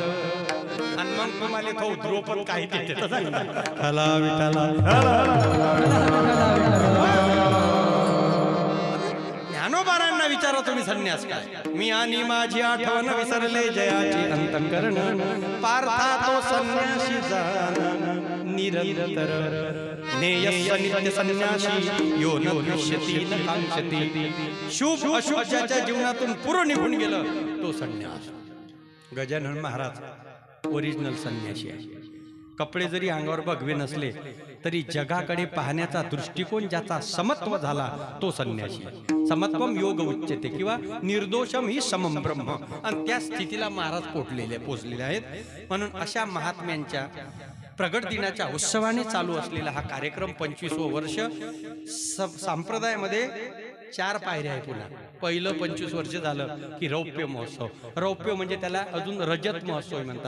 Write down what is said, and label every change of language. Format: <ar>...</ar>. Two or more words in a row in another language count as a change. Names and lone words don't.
<mr>आणि मग तुम्हाला तो द्रोपद काही देते. ज्ञानोबारांना विचारा तुम्ही संन्यास काय. मी आणि माझी आठवण विसरले जयाची अंतःकरण, पार्था तो संन्यासी जाण निरंतर.</mr> <sa>नेयस्य नित्य संन्यासी यो न दृश्यति न कांक्षति.</sa> <mr>शुभ अशुभ ज्याच्या जीवनातून पुरं निघून गेलं तो संन्यास. गजानन महाराज ओरिजिनल संन्यासी आहे. कपडे जरी अंगावर भगवे नसले तरी जगाकडे पाहण्याचा दृष्टिकोन ज्याचा समत्व झाला तो संन्यासी.</mr> <sa>समत्वम योग उच्यते</sa> <mr>किंवा</mr> <sa>निर्दोषम ही समम ब्रह्म.</sa> <mr>आणि त्या स्थितीला महाराज पोचलेले आहेत. म्हणून अशा महात्म्यांच्या प्रगट दिनाच्या उत्सवाने चालू असलेला हा कार्यक्रम 25वं वर्ष. संप्रदायामध्ये 4 पायऱ्या आहे. पुन्हा पहिलं 25 वर्ष झालं की रौप्य महोत्सव. रौप्य म्हणजे त्याला अजून रजत महोत्सव म्हणतात.</mr>